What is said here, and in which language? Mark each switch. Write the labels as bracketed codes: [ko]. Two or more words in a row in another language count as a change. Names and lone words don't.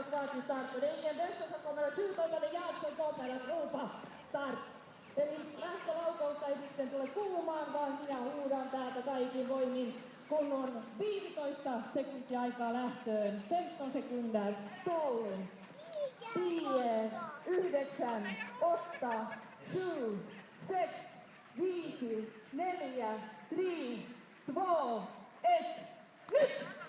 [sv] till start. Och det är ingen bästa som kommer att skjuta utan det är jag som kommer att ropa start. [fi] Eli lähtölaukautta ei sitten tule kuulumaan, vaan minä huudan täältä kaikin voimin, kun on 15 sekuntia aikaa lähtöön. 15 sekuntia. 12, 10, 9, 8, 7, 6, 5, 4, 3, 2, 1. Nyt!